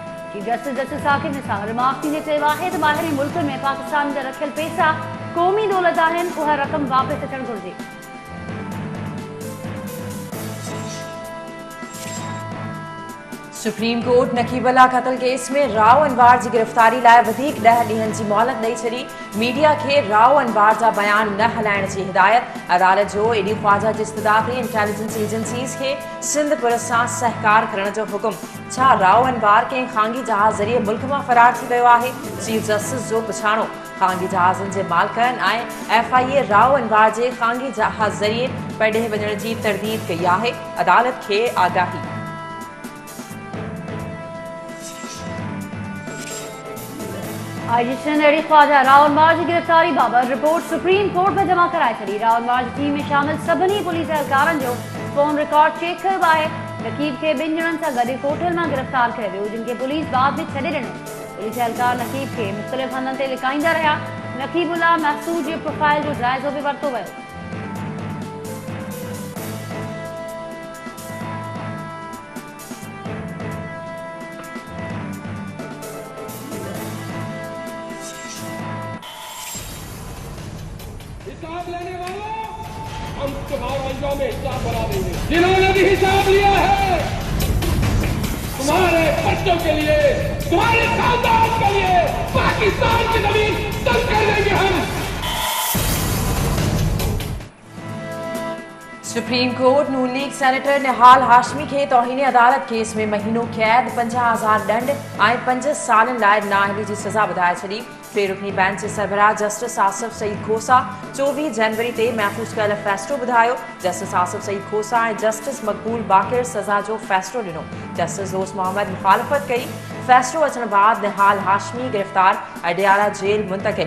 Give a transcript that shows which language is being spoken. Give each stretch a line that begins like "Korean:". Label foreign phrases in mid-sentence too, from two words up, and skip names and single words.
Sindhi: चीफ जस्टिस साकिब निसार रिमार्क थींदे चयो आहे त ॿाहिरीं मुल्कनि में पाकिस्तान जा रखियल पैसा क़ौमी दौलत आहिनि, उहा रक़म वापसि अचणु घुरिजे। सुप्रीम कोर्ट नकीबल्ला क़त्ल केस में राव अनवार की गिरफ्तारी लाइ 10 ॾींहनि जी मोहलत ॾेई छॾी। मीडिया के राव अनवार जा बयान न हलाइण जी हिदायत। अदालत जो एडी ख्वाजा जी इस्तदा ते
English: intelligence agencies
Sindhi: के सिंध पुलिस सां सहकार करण जो हुकुम। छा राव अनवार के खांगी जहाज ज़रिए मुल्क मां फरार थी वियो आहे? चीफ जस्टिस जो पुछाणो। खांगी जहाज़नि जे मालिकनि ऐं FIA राव अनवार जे खांगी जहाज ज़रिए पॾे वञण जी तरदीद कई आहे। अदालत खे आगाही। IG सिंध एडी ख्वाजा राव अनवार की गिरफ्तारी बाबत रिपोर्ट सुप्रीम कोर्ट में जमा कराए छॾी। राव अनवार की टीम में शामिल सभिनी पुलिस एहलकारनि जो
English: phone record check
Sindhi: कयो आहे। नकीब के 2 ॼणनि सां गॾु कोठल मां गिरफ्तार कयो वियो, जिन खे पुलिस बाद में छॾे ॾिनो। पुलिस एहलकार नकीब के मुख़्तलिफ़ हंधनि ते लिकाईंदा रहिया। नकीबुल्लाह महसूद जे प्रोफाइल जो जाइज़ो बि वरितो वियो।
Urdu: حساب لینے والو، ہم تمہارا یوم حساب بنا دیں گے. جنہوں نے بھی حساب لیا ہے، تمہارے بچوں کے لیے، تمہارے خاندان کے لیے پاکستان کی زمین تنگ کر دیں گے ہم.
Sindhi: सुप्रीम कोर्ट नून लीग सेनेटर निहाल हाशमी के तौहीन अदालत केस में महीनों कैद 50,000 दंड ऐं 5 सालनि लाइ नाअहली जी सज़ा ॿुधाए छॾी। 3 रुकनी बेंच जे सरबराह जस्टिस आसिफ सईद खोसा 24 जनवरी ते महफ़ूज़ कयल फ़ैसिलो ॿुधायो। जस्टिस आसिफ सईद खोसा ऐं जस्टिस मक़बूल बाक़िर सज़ा जो फ़ैसिलो ॾिनो। जस्टिस दोस्त मोहम्मद मुखालफ़त कई। फ़ैसिलो अचण बाद निहाल हाशमी गिरफ़्तार, अडियाला जेल मुंतकिल।